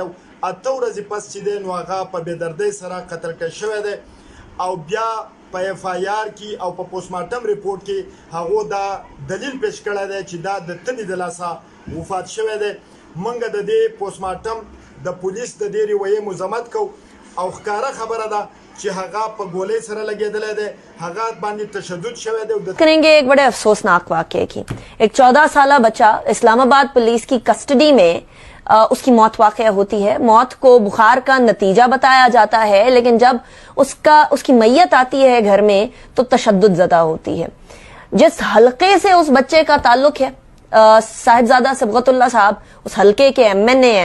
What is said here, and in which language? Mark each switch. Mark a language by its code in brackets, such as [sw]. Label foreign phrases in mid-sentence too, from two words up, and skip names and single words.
[ps] 8 ورځې پس چې دی نو هغه په بېدردۍ سره قتل کړی شوی دی، او بیا په FIR کی او په [en] post mortem report [ps] کې هغه دا دلیل پیش کړی دی چې دا د تنې د لاسه وفات شوی دی. موږ د دې [en] post mortem [ps] د پولیس د دې رویې مذمت کوو، او ښکاره خبره ده چې هغه په ګولۍ سره لګېدلی دی، هغه باندې تشدد شوی دی. [ur] کریں گے ایک بڑے افسوسناک واقعے کی. ایک 14 سالہ بچہ اسلام آباد پولیس کی کسٹڈی میں اس کی موت واقع ہوتی ہے. موت کو بخار کا نتیجہ بتایا جاتا ہے، لیکن جب اس کی میت آتی ہے گھر میں تو تشدد زدہ ہوتی ہے. جس حلقے سے اس بچے کا تعلق ہے، صاحبزادہ صبغت اللہ صاحب اس حلقے کے MNA ہیں.